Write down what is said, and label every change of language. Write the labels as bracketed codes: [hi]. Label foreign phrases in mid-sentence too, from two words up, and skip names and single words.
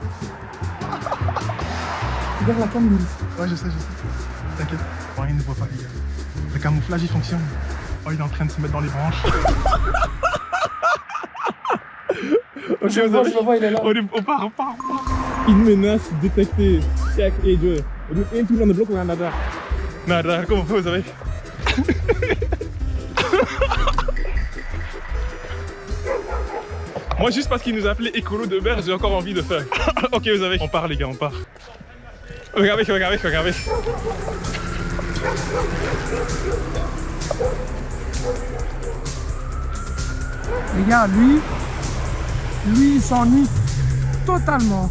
[fr] Regarde la cam, Louis. Ouais, je sais. T'inquiète. Oh, il ne voit pas, les gars. Le camouflage, il fonctionne. Oh, il est en train de se mettre dans les branches. Ok, Je le vois, il est là. On part. Une menace détectée. [en] Check, hey Joe. [nl] We doen 1 tour aan de blok, we gaan naar daar. Naar daar, kom, [fr] vous savez. Moi, juste parce qu'il nous a appelé écolo de merde, j'ai encore envie de faire. Ok, vous savez. On part, les gars, on part. Regardez. Les gars, lui, il s'ennuie totalement.